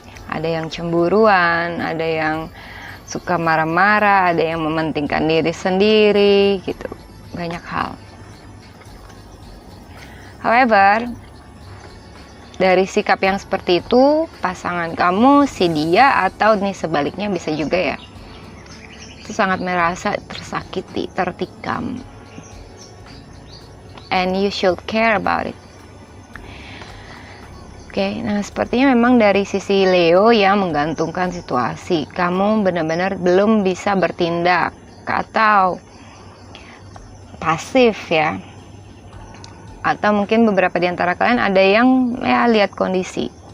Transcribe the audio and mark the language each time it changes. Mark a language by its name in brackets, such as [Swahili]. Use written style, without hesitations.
[Indonesian] Ada yang cemburuan, ada yang suka marah-marah, ada yang mementingkan diri sendiri gitu, banyak hal. However, dari sikap yang seperti itu, pasangan kamu, si dia, atau nih sebaliknya bisa juga ya, itu sangat merasa tersakiti, tertikam. [English] And you should care about it. [Indonesian] Oke, nah sepertinya memang dari sisi Leo yang menggantungkan situasi. Kamu benar-benar belum bisa bertindak atau pasif ya. Atau mungkin beberapa di antara kalian ada yang ya lihat kondisi.